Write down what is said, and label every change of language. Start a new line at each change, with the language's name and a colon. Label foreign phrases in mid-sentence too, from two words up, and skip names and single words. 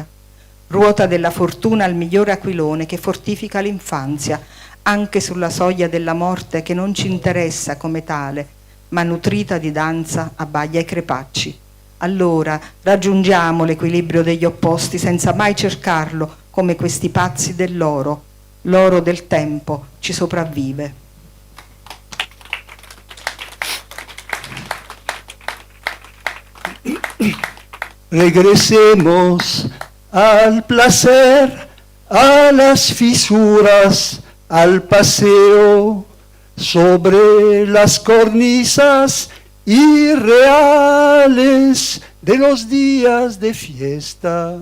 Italian: Ruota della fortuna al migliore aquilone che fortifica l'infanzia, anche sulla soglia della morte che non ci interessa come tale, ma nutrita di danza abbaglia i crepacci. Allora raggiungiamo l'equilibrio degli opposti senza mai cercarlo come questi pazzi dell'oro. L'oro del tempo ci sopravvive.
Spanish: Regresemos al placer, a las fisuras, al paseo sobre las cornisas irreales de los días de fiesta.